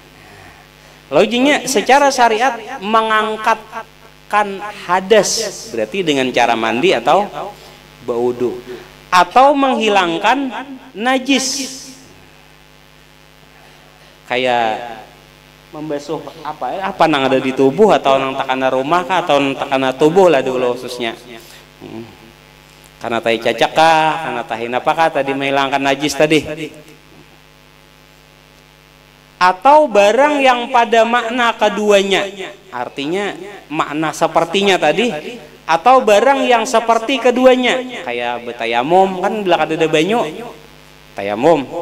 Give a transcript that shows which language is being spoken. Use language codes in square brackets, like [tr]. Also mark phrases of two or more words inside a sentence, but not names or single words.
[bjn] Logiknya secara syariat mengangkatkan hadas berarti dengan cara mandi atau berwudu atau menghilangkan najis kayak membasuh apa nang ada di tubuh atau nang takana rumah kah atau nang takana tubuh lah dulu khususnya. Karena tahi cacak kah, karena tahi apakah tadi menghilangkan najis tadi. Atau barang yang pada makna keduanya, artinya makna sepertinya tadi, atau barang yang seperti keduanya, kayak betayamum kan bila ada banyu, tayamum.